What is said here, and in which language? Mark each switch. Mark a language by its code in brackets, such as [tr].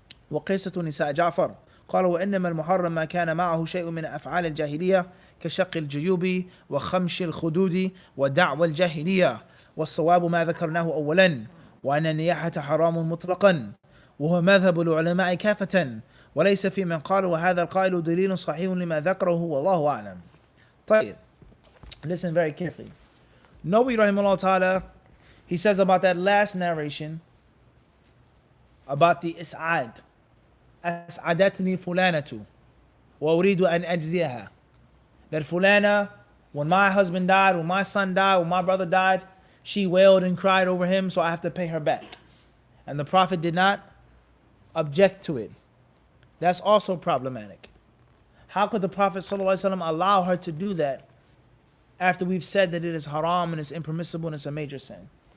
[ar] وقصة نساء جعفر قالوا: وإنما المحرم ما كان معه شيء من أفعال الجاهلية كشق الجيوب وخمش الخدود ودعوى الجاهلية، والصواب ما ذكرناه أولا، وأن النياحة حرام مطلقا، وهو مذهب العلماء كافة، وليس في من قال وهذا القائل دليل صحيح لما ذكره والله أعلم. [en] طيب, listen very carefully. Nawawi rahimahullah ta'ala, he says about that last narration about the is'ad. [ar] أسعدتني فلانة وأريد أن أجزيها. [en] That Fulana, when my husband died, when my son died, when my brother died, she wailed and cried over him, so I have to pay her back. And the Prophet did not object to it. That's also problematic. How could the Prophet ﷺ allow her to do that after we've said that it is haram and it's impermissible and it's a major sin?